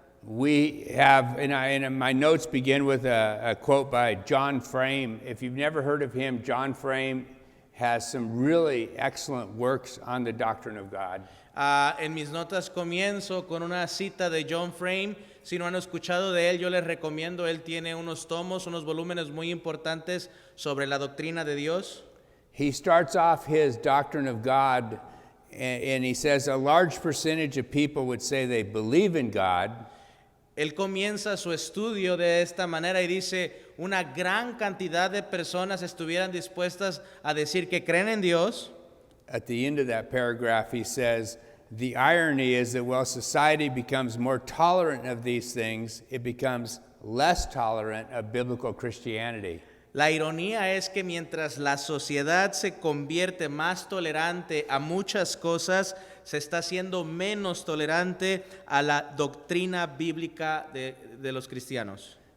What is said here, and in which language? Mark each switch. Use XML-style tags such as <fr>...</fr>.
<en>We have, and my notes begin with a quote by John Frame. If you've never heard of him, John Frame has some really excellent works on the doctrine of God.</en> <es>En mis notas comienzo con una cita de John Frame. Si no han escuchado de él, yo les recomiendo. Él tiene unos tomos, unos volúmenes muy importantes sobre la doctrina de Dios.</es> <en>He starts off his doctrine of God, and he says a large percentage of people would say they believe in God.</en> <es>Él comienza su estudio de esta manera y dice, una gran cantidad de personas estuvieran dispuestas a decir que creen en Dios.</es> <en>At the end of that paragraph, he says, the irony is that while society becomes more tolerant of these things, it becomes less tolerant of biblical Christianity.</en> <es>La ironía es que mientras la sociedad se convierte más tolerante a muchas cosas, se está haciendo menos tolerante a la doctrina bíblica de los cristianos.</es>